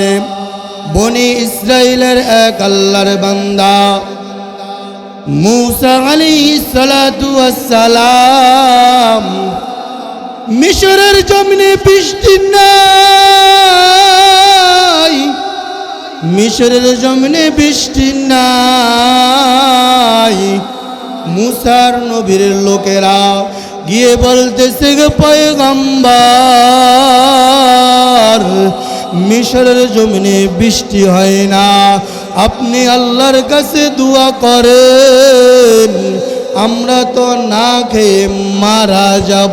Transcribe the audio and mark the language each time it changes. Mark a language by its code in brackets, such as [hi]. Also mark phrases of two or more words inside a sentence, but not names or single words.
[bn] বনী ইসরাইলের এক আল্লাহর বান্দা মূসা [ar] عليه الصلاة والسلام [bn] মিশরের জমিনে বৃষ্টি নাই, মিশরের জমিনে বৃষ্টি নাই। মুসার নবীর লোকেরা গিয়ে বলতেছে গো পয়গম্বর, মিশরের জমিনে বৃষ্টি হয় না, আপনি আল্লাহর কাছে দোয়া করেন, আমরা তো না খেয়ে মারা যাব।